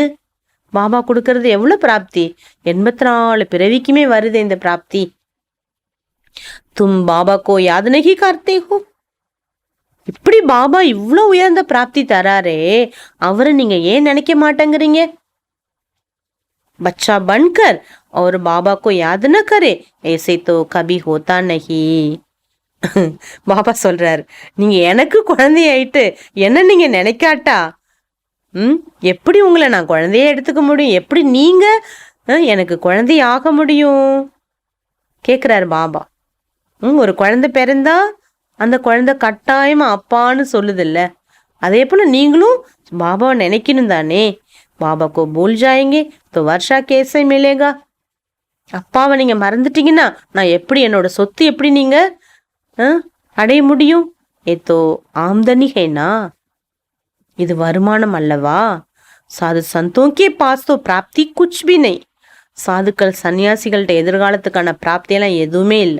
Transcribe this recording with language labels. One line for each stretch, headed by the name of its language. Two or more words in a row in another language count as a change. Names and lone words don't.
Tamil: பாபா கொடுக்கறது எவ்வளவு பிராப்தி, 84 பிறவிக்குமே வருது இந்த பிராப்தி.
Hindi: तुम बाबा को याद नहीं करते हो,
Tamil: இப்படி பாபா இவ்வளோ உயர்ந்த பிராப்தி தராரே, அவரை நீங்க ஏன் நினைக்க மாட்டேங்கிறீங்க?
Hindi: बच्चा बनकर और बाबा को याद न करे ऐसे तो कभी होता नहीं.
Tamil: பாபா சொல்றாரு, நீங்க எனக்கு குழந்தையாயிட்டு என்ன நீங்க நினைக்காட்டா எப்படி உங்களை நான் குழந்தைய எடுத்துக்க முடியும்? எப்படி நீங்க எனக்கு குழந்தைய ஆக முடியும் கேக்குறாரு பாபா. ஒரு குழந்தை பிறந்தா அந்த குழந்தை கட்டாயமா அப்பான்னு சொல்லுது இல்ல, அதே போல நீங்களும் பாபாவை நினைக்கணும் தானே.
Hindi: बाबा को भूल जाएंगे तो वर्षा कैसे मिलेगा.
Tamil: அப்பாவை நீங்க மறந்துட்டீங்கன்னா நான் எப்படி என்னோட சொத்து எப்படி நீங்க அடைய முடியும்? ஏதோ
Hindi: आमदनी है ना,
Tamil: இது வருமானம் அல்லவா.
Hindi: साधु संतों के पास तो प्राप्ति कुछ भी नहीं,
Tamil: சாதுக்கள் சன்னியாசிகள்ட்ட எதிர்காலத்துக்கான பிராப்தியெல்லாம் எதுவுமே இல்லை.